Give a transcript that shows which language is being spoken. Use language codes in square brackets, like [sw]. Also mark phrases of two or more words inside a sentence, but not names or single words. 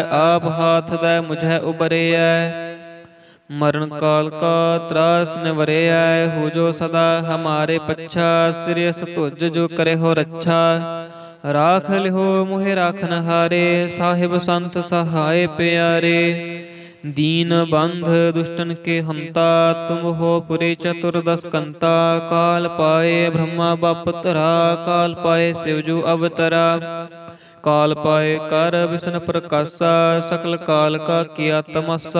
[hi] आप हाथ दै मुझै उबरिऐ, मरन काल का तरास निवरिऐ। हो जो सदा हमारे पच्छा, सिरिस तुज जो करे हो रच्छा। राख लिहो मोहि राखन हारे, साहिब संत सहाए पिआरे। दीन बंध दुष्टन के हंता, तुम हो पुरे चतुर्दश कंता। काल पाए ब्रह्मा बाप तरा, काल पाए शिवजू अवतरा। काल पाए कर विष्णु प्रकाशा, सकल काल का किया तमाशा।